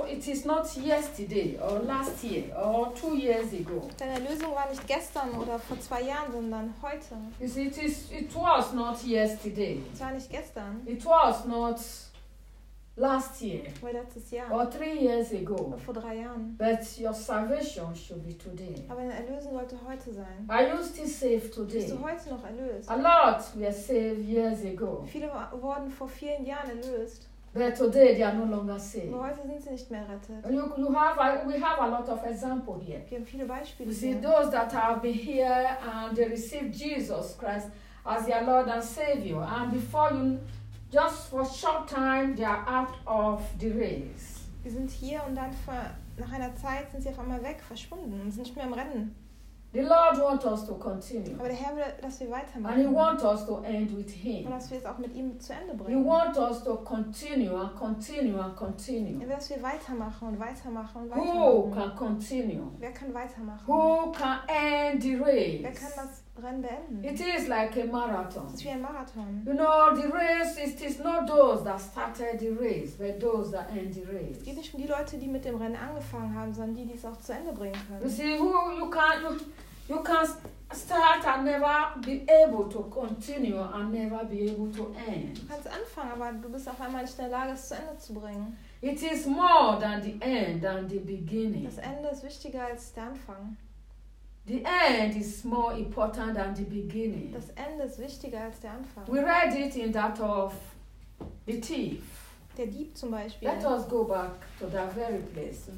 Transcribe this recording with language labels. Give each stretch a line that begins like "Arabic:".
English: It is not yesterday or last year or 2 years ago.
German: Deine Erlösung war nicht gestern oder vor 2 Jahren, sondern heute.
English: It was not yesterday.
German: Es war nicht gestern.
English: It was not last year.
German: Weil letztes Jahr.
English: Or 3 years ago.
German: Oder vor 3 Jahren.
English: But your salvation should be today.
German: Aber deine Erlösung sollte heute sein.
English: Are you still saved today?
German: Bist du heute noch erlöst?
English: A lot were saved years ago.
German: Viele wurden vor vielen Jahren erlöst.
English: But today they are no longer saved.
German: Aber heute sind sie nicht mehr rettet.
English: We have a lot of examples here.
German: Wir haben viele Beispiele.
English: You see, those that have been here and they received Jesus Christ as their Lord and Savior, and before you, just for a short time, they are out of the race.
German: Wir sind hier und dann nach einer Zeit sind sie auf einmal weg, verschwunden und sind nicht mehr im Rennen.
English: The Lord wants us to continue.
German: Aber der Herr will, dass wir weitermachen.
English: And He wants us to end with Him.
German: Und dass wir es auch mit ihm zu Ende bringen.
English: He wants us to continue and continue and continue.
German: Er will, dass wir weitermachen und weitermachen und weitermachen.
English: Who can continue?
German: Wer kann weitermachen?
English: Who can end the race?
German: Wer kann das Rennen beenden?
English: It is like a marathon.
German: Es ist wie ein Marathon.
English: You know, the race, it is not those that started the race, but those that end the race.
German: Es geht nicht um die Leute, die mit dem Rennen angefangen haben, sondern die, die es auch zu Ende bringen können.
English: You see, who you can... You can start and never be able to continue and never be able to end.
German: Du kannst anfangen, aber du bist auf einmal nicht in der Lage, es zu Ende zu bringen.
English: It is more than the end, than the beginning.
German: Das Ende ist wichtiger als der Anfang.
English: The end is more important than the beginning.
German: Das Ende ist wichtiger als der Anfang.
English: We read it in that of the thief.
German: Der Dieb zum Beispiel.
English: Let us go back to that very place.